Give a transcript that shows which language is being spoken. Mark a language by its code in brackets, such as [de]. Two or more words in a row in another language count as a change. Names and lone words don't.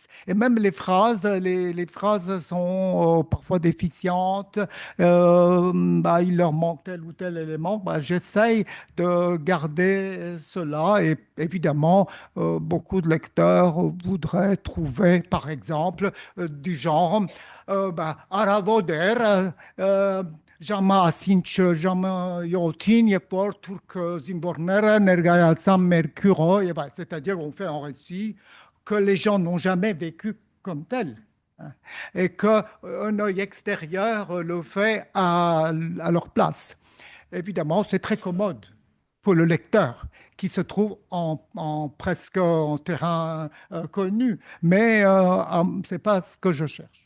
[fr] Et même les phrases sont parfois déficientes, bah, il leur manque tel ou tel élément. Bah, j'essaye de garder cela, et évidemment, beaucoup de lecteurs voudraient trouver, par exemple, du genre, bah, Aravoder. [hyw] Ժամը ասինչ ժամը 7-ին երբ որ թուրք զինվորները ներկայացան մեր քյուղը եւ այլ, [fr] c'est-à-dire on fait un récit que les gens n'ont jamais vécu comme tel, hein, et qu'un œil extérieur le fait à leur place. Évidemment, c'est très commode pour le lecteur qui se trouve presque en terrain connu, mais c'est pas ce que je cherche.